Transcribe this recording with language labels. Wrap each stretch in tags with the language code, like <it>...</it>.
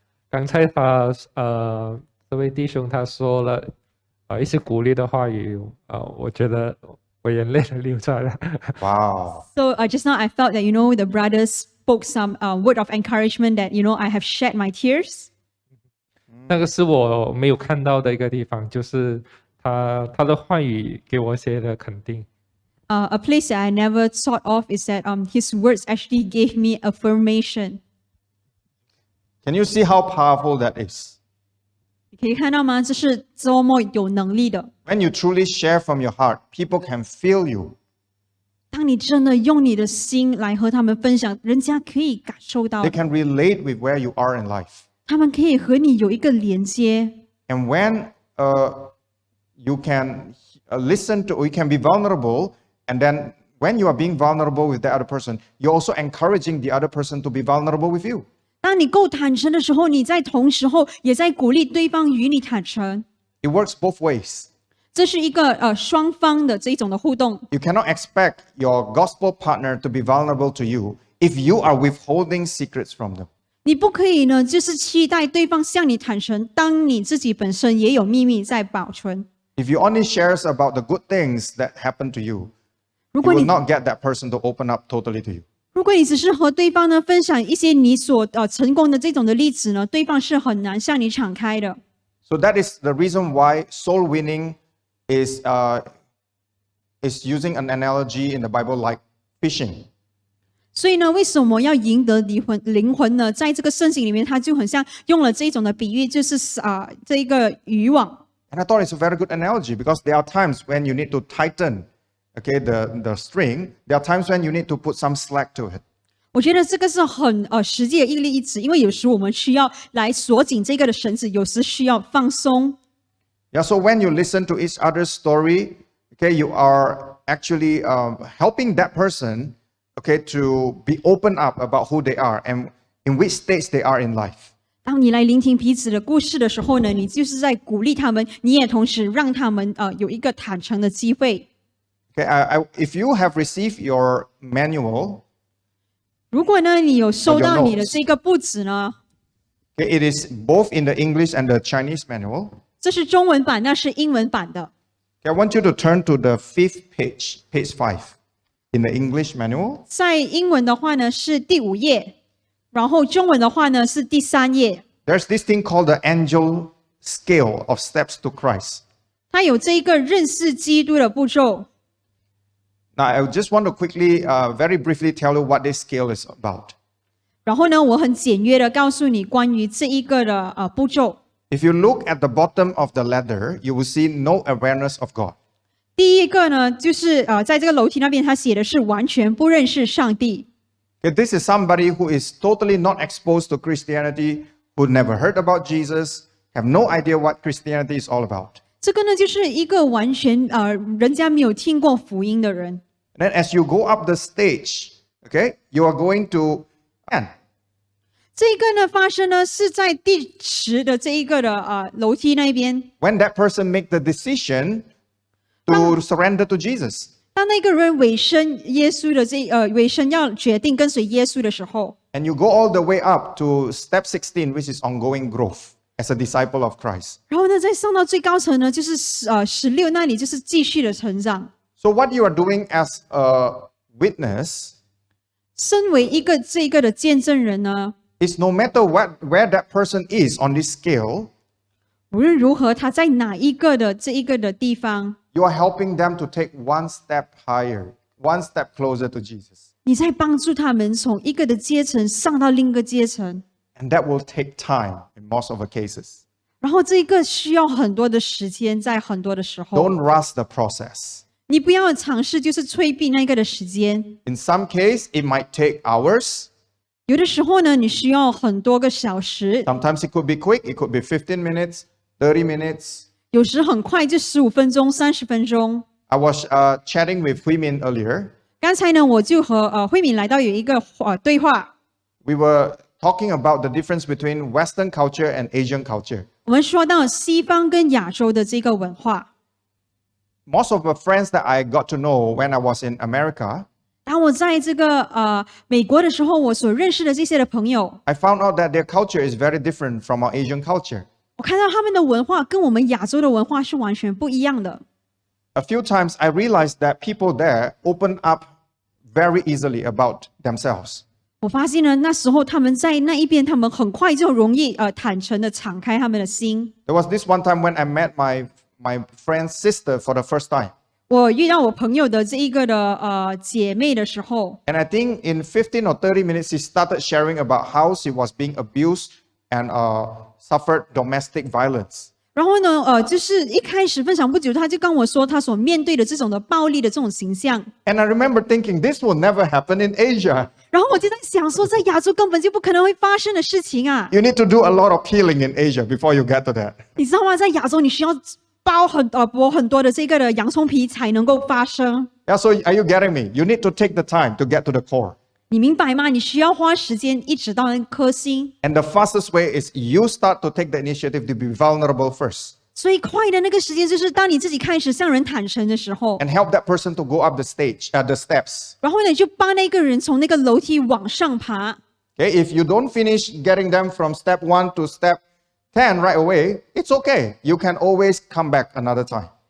<zh>刚才这位弟兄他说了一些鼓励的话语，我觉得我眼泪都流出来了。</zh> <en>Wow. So just now I felt that the brothers spoke some word of encouragement that I have shed my tears.</en> <zh>那个是我没有看到的一个地方，就是他的话语给我些的肯定。</zh> <en>A place that I never thought of is that his words actually gave me affirmation. Can you see how powerful that is?</en> <zh>你可以看到吗？这是多么有能力的。</zh> <en>When you truly share from your heart, people can feel you.</en> <zh>当你真的用你的心来和他们分享，人家可以感受到</zh> <en>They，can relate with where you are in life.</en> <zh>他们可以和你有一个连接。</zh> <en>And when you can listen to, you can be vulnerable, and then when you are being vulnerable with the other person, you're also encouraging the other person to be vulnerable with you.</en> <zh>当你够坦诚的时候，你在同时候也在鼓励对方与你坦诚。</zh> <en>It works both ways.</en> <zh>这是一个双方的这种的互动。</zh> <en>You cannot expect your gospel partner to be vulnerable to you if you are withholding secrets from them.</en> <zh>你不可以呢，就是期待对方向你坦诚，当你自己本身也有秘密在保存。</zh> <en>If you only shares about the good things that happen to you,</en> <zh>如</zh> <en>you</en> <zh>果</zh> <en>will</en> <zh>你</zh> <en>not get that person to open up totally to you.</en> <zh>如果你只是和对方呢分享一些你所成功的这种的例子呢，对方是很难向你敞开的。</zh> <en>So that is the reason why soul winning is using an analogy in the Bible like fishing.</en> <zh>所以呢，为什么要赢得灵魂呢？在这个圣经里面，它就很像用了这种的比喻，就是这一个渔网。</zh> <en>And I thought it's a very good analogy because there are times when you need to tighten, the string. There are times when you need to put some slack to it.</en> <zh>我觉得这个是很实际的一个例子，因为有时我们需要来锁紧这个的绳子，有时需要放松。</zh> <en>Yeah. So when you listen to each other's story, you are actually helping that person, to be open up about who they are and in which stage they are in life.</en> <zh>当你来聆听彼此的故事的时候呢，你就是在鼓励他们，你也同时让他们有一个坦诚的机会。</zh> <en>If you have received your manual,</en> <zh>如果呢你有收到</zh> <en>Or your</en> <zh>你的</zh> <en>notes.</en> <zh>这个簿子呢，</zh> <en>it is both in the English and the Chinese manual.</en> <zh>这是中文版，那是英文版的。</zh> <en>I want you to turn to the 5th page, page 5, in the English manual.</en> <zh>在英文的话呢是第5页，然后中文的话呢是第3页。</zh> <en>There's this thing called the angel scale of steps to Christ.</en> <zh>它有这一个认识基督的步骤。</zh> <en>Now, I just want to quickly, very briefly tell you what this scale is about.</en> <zh>然后呢，我很简约的告诉你关于这一个的步骤。</zh> <en>If you look at the bottom of the ladder, you will see no awareness of God.</en> <zh>第一个呢，就是在这个楼梯那边，他写的是完全不认识上帝。</zh> <en>This is somebody who is totally not exposed to Christianity, who never heard about Jesus, have no idea what Christianity is all about.</en> <zh>这个呢，就是一个完全人家没有听过福音的人。</zh> <en>And then as you go up the stage, you are going to man.</en> <zh>这个呢发生呢是在第10的这一个的楼梯那边。</zh> <en>When that person make the decision to surrender to Jesus.</en> <zh>当那个人委身耶稣的委身要决定跟随耶稣的时候，</zh> <en>And you go all the way up to step 16, which is ongoing growth as a disciple of Christ.</en> <zh>然后呢再上到最高层呢，就是16那里就是继续的成长。</zh> <en>So what you are doing as a witness,</en> <zh>身为这个的见证人呢，</zh> <en>is no matter where that person is on this scale,</en> <zh>无论如何，他在哪一个的这一个的地方，</zh> <en>you are helping them to take one step higher, one step closer to Jesus.</en> <zh>你在帮助他们从一个的阶层上到另一个阶层。</zh> <en>And that will take time in most of the cases.</en> <zh>然后这一个需要很多的时间，在很多的时候，</zh> <en>Don't rush the process.</en> <zh>你不要尝试就是催逼那个的时间。</zh> <en>In some case, it might take hours.</en> <zh>有的时候呢，你需要很多个小时，</zh> <en>Sometimes it could be quick. It could be 15 minutes, 30 minutes.</en> <zh>有时很快就15分钟、30分钟。</zh> <en>I was chatting with Huimin earlier.</en> <zh>刚才呢，我就和慧敏来到有一个对话，</zh> <en>We were talking about the difference between Western culture and Asian culture.</en> <zh>我们说到西方跟亚洲的这个文化。</zh> <en>Most of the friends that I got to know when I was in America,</en> <zh>当我在这个美国的时候，我所认识的这些的朋友，</zh> <en>I found out that their culture is very different from our Asian culture.</en> <zh>我看到他们的文化跟我们亚洲的文化是完全不一样的。</zh> <en>A few times I realized that people there open up very easily about themselves.</en> <zh>我发现呢，那时候他们在那一边，他们很快就容易坦诚的敞开他们的心。</zh> <en>There was this one time when I met my friend's sister for the first time.</en> <zh>我遇到我朋友的这一个的姐妹的时候，</zh> <en>And I think in 15 or 30 minutes, she started sharing about how she was being abused and suffered domestic violence.</en> <zh>然后呢，就是一开始分享不久，他就跟我说他所面对的这种的暴力的这种形象。</zh> <en>And I remember thinking, this will never happen in Asia.</en> <zh>然后我就在想说，在亚洲根本就不可能会发生的事情啊！</zh> <en>You need to do a lot of healing in Asia before you get to that.</en> <zh>你知道吗？在亚洲，你需要剥很多的这个的洋葱皮才能够发生。</zh> <en>Yeah, so are you getting me? You need to take the time to get to the core.</en> <zh>你明白吗？你需要花时间一直到那颗心。</zh> <en>And the fastest way is you start to take the initiative to be vulnerable first</en> <zh>最快的那个时间就是当你自己开始向人坦诚的时候，</zh> <en>and help that person to go up the steps.</en> <zh>然后呢，你就帮那个人从那个楼梯往上爬。</zh> <en>Okay, if you don't finish getting them from step 1 to step 10 right away, it's okay. You can always come back another time.</en>